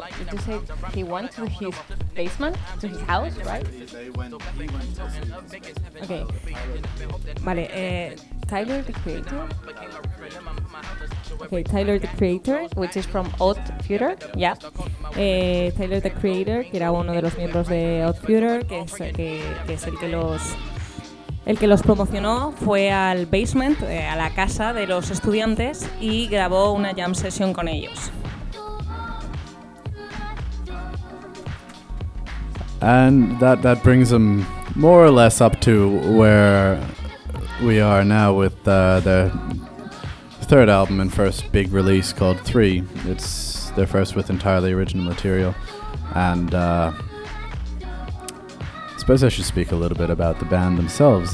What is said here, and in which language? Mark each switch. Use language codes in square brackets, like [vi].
[en] ¿Did you say he went to his basement? To his house, right? [es] Okay. Vale, Tyler, the Creator. [en] Okay, Tyler, the Creator, which is from Odd Future. Yeah. [es] Tyler, the Creator, que era uno de los miembros de Odd Future, que es el que los promocionó, fue al basement, a la casa de los estudiantes, y grabó una jam session con ellos. [en] And that brings them more or less up to where we are now with the third album and first big release called Three. It's their first with entirely original material. And I suppose I should speak a little bit about the band themselves.